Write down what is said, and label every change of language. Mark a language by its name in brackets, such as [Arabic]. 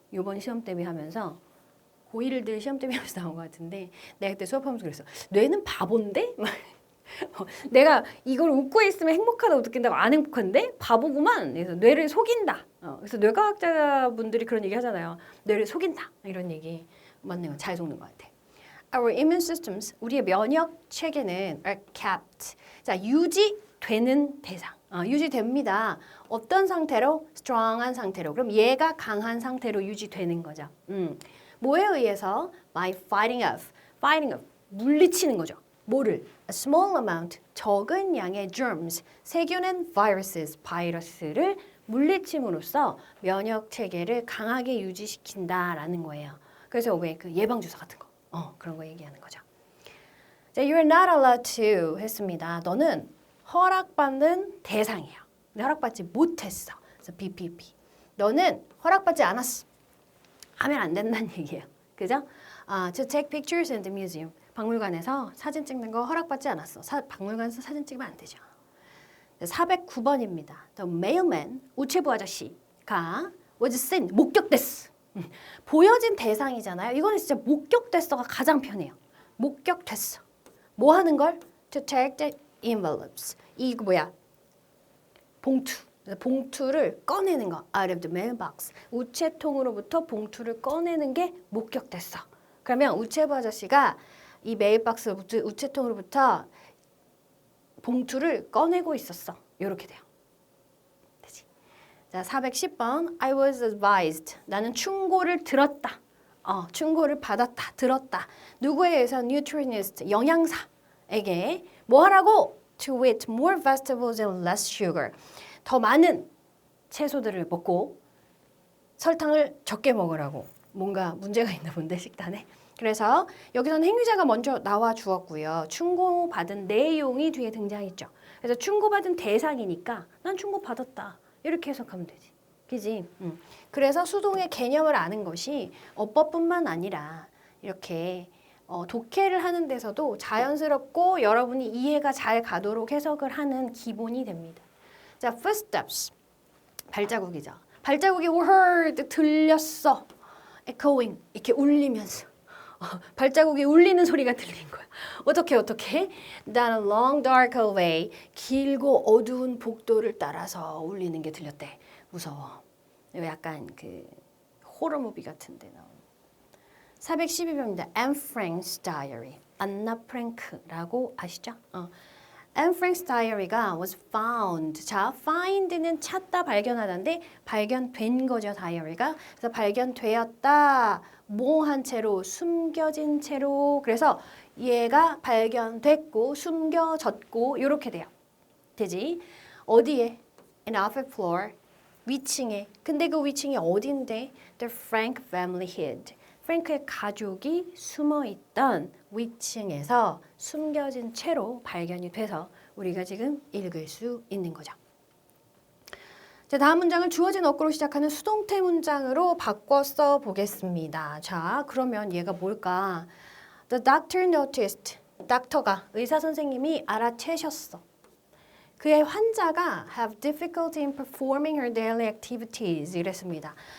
[Korean] 요번 시험 대비하면서 고1들 시험 대비하면서 나온 것 같은데 내가 그때 수업하면서 그랬어. 뇌는 바본데? 내가 이걸 웃고 있으면 행복하다고 느낀다고 안 행복한데? 바보구만. 그래서 뇌를 속인다. 그래서 뇌과학자분들이 그런 얘기 하잖아요. 뇌를 속인다. 이런 얘기 맞네요. 잘 속는 것 같아. [English] Our immune systems, [Korean] 우리의 면역 체계는 [English] are kept. [Korean] 자, 유지되는 대상. 유지됩니다. 어떤 상태로? strong한 상태로. 그럼 얘가 강한 상태로 유지되는 거죠. 뭐에 의해서? [English] By fighting off. fighting off. [Korean] 물리치는 거죠. 뭐를? [English] A small amount, [Korean] 적은 양의 germs, 세균은 viruses, 바이러스를 물리침으로써 면역 체계를 강하게 유지시킨다라는 거예요. 그래서 왜 그 예방 주사 같은 거, 그런 거 얘기하는 거죠. [English] 자, you're not allowed to 했습니다. [Korean] 너는 허락받는 대상이에요. 근데 허락받지 못했어. 그래서 BPP. 너는 허락받지 않았어. 하면 안 된다는 얘기예요. [English] 그죠? To take pictures in the museum. [Korean] 박물관에서 사진 찍는 거 허락받지 않았어. 박물관에서 사진 찍으면 안 되죠. 409번입니다. [English] The mailman, [Korean] 우체부 아저씨가 [English] was seen, [Korean] 목격됐어. 보여진 대상이잖아요. 이거는 진짜 목격됐어가 가장 편해요. 목격됐어. 뭐 하는 걸? [English] To take the envelopes. [Korean] 이거 뭐야? 봉투. 봉투를 꺼내는 거. [English] Out of the mailbox. [Korean] 우체통으로부터 봉투를 꺼내는 게 목격됐어. 그러면 우체부 아저씨가 이 메일박스 우체통으로부터 봉투를 꺼내고 있었어. 이렇게 돼요. 되지? 자, 410번. [English] I was advised. [Korean] 나는 충고를 들었다. 충고를 받았다. 들었다. 누구에 의해서? nutritionist, 영양사에게 뭐 하라고? [English] To eat more vegetables and less sugar. [Korean] 더 많은 채소들을 먹고 설탕을 적게 먹으라고. 뭔가 문제가 있나 본데 식단에. 그래서 여기서는 행위자가 먼저 나와 주었고요. 충고받은 내용이 뒤에 등장했죠. 그래서 충고받은 대상이니까 난 충고받았다. 이렇게 해석하면 되지. 그지? 그래서 수동의 개념을 아는 것이 어법뿐만 아니라 이렇게 독해를 하는 데서도 자연스럽고 여러분이 이해가 잘 가도록 해석을 하는 기본이 됩니다. 자, footsteps. 발자국이죠. 발자국이 [English] were heard, [Korean] 들렸어. echoing, 이렇게 울리면서. 발자국이 울리는 소리가 들린 거야. 어떻게? [English] Down a long dark hallway, [Korean] 길고 어두운 복도를 따라서 울리는 게 들렸대. 무서워. 이거 약간 그 호러 무비 같은데 나오는. 412번입니다. Anne Frank's Diary. 안나 프랭크라고 아시죠? Anne Frank's Diary가 [English] was found. [Korean] 자, find는 찾다, 발견하다인데 발견된 거죠, 다이어리가. 그래서 발견되었다. 뭐한 채로? 숨겨진 채로. 그래서 얘가 발견됐고 숨겨졌고 이렇게 돼요. 되지? 어디에? [English] In upper floor. [Korean] 위층에. 근데 그 위층이 어딘데? [English] The Frank family hid. [Korean] 프랭크의 가족이 숨어있던 위층에서 숨겨진 채로 발견이 돼서 우리가 지금 읽을 수 있는 거죠. 자, 다음 문장을 주어진 어구로 시작하는 수동태 문장으로 바꿔 써 보겠습니다. 자, 그러면 얘가 뭘까? [English] The doctor noticed. [Korean] 닥터가, 의사 선생님이 알아채셨어. 그의 환자가 [English] have difficulty in performing her daily activities [Korean] 이랬습니다.